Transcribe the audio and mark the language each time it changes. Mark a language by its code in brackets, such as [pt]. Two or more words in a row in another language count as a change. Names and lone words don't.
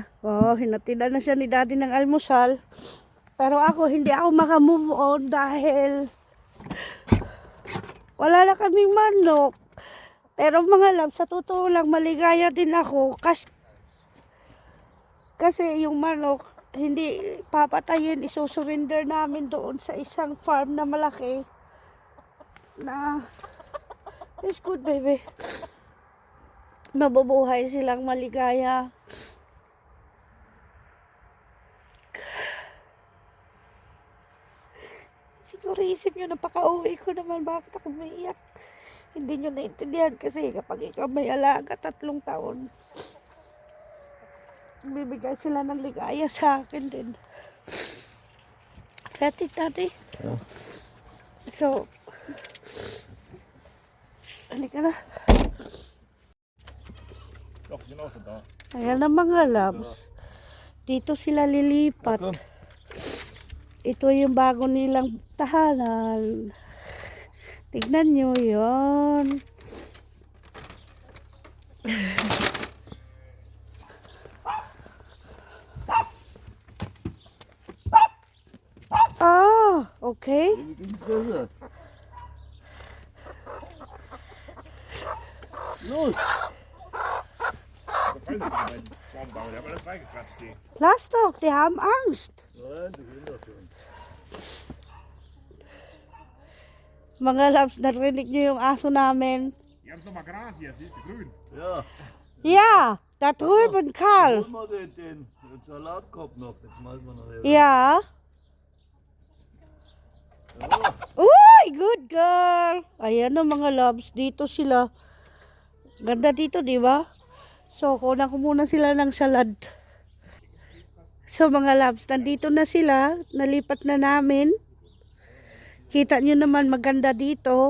[tl] Oh, hinatida na siya ni daddy ng almusal. Pero ako, hindi ako makamove on dahil wala na kaming manok. Pero mga loves, sa totoo lang, maligaya din ako. Kasi yung manok, hindi papatayin, isusurrender namin doon sa isang farm na malaki. [en] Na it's good, baby. [tl] Mabubuhay silang maligaya. Siguro isip nyo, napaka-uwi ko naman, bakit ako maiyak. Hindi nyo naintindihan kasi kapag ikaw may alaga 3 taon, bibigay sila ng ligaya sa akin din. Kati, tati. [de] Ja. [tl] So, halika na. [de] Doch, die sind auch schon da. [tl] Ayan na mga loves. Dito sila lilipat. [de] Komm. [tl] Ito yung bago nilang tahanan. Tignan nyo yun. Ah, okay. [de] Wie ging's besser? Los! Lass doch, die haben Angst. Nein, die gehen doch schon. [tl] Mga loves, narinig nyo yung aso namin. [nl] Je hebt nog maar gras hier, [de] siehst du, grün. Ja, Ja, da drüben, Karl. holen wir den Salatkorb noch, den schmeißen wir nachher. Ja. Ja. [en] Uy, good girl. [tl] Ayan na mga loves, dito sila. Ganda dito, di ba? So, kunan ko muna sila ng salad. So, mga loves, nandito na sila. Nalipat na namin. Kita nyo naman maganda dito.